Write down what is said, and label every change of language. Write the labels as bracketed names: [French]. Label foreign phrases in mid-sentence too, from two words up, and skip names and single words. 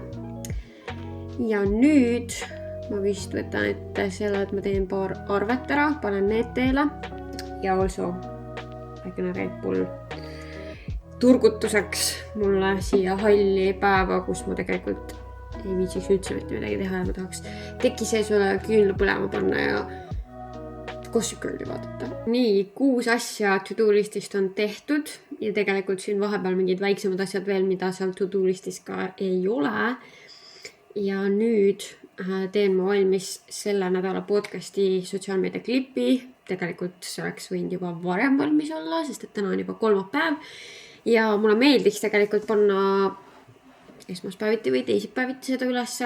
[Estonian] Ja nüüd ma vist võtan ette selle, et ma teen paar arvet ära, panen need teele ja also väikene Red Bull turgutuseks mulle siia halli päeva, kus ma tegelikult ei viitsiks üldse mitte midagi teha ja ma tahaks teki sees üle küünla põlema panna ja Gossip Girli vaadata. Nii, 6 asja to-do listist on tehtud ja tegelikult siin vahepeal mingid väiksemad asjad veel, mida seal to-do listis ka ei ole. Ja nüüd teen ma valmis selle nädala podcasti sotsiaalmeedia klipi. Tegelikult see oleks võinud juba varem valmis olla, sest et täna on juba 3. päev. Ja mulle meeldiks tegelikult panna esmaspäeviti või teisipäeviti seda ülesse.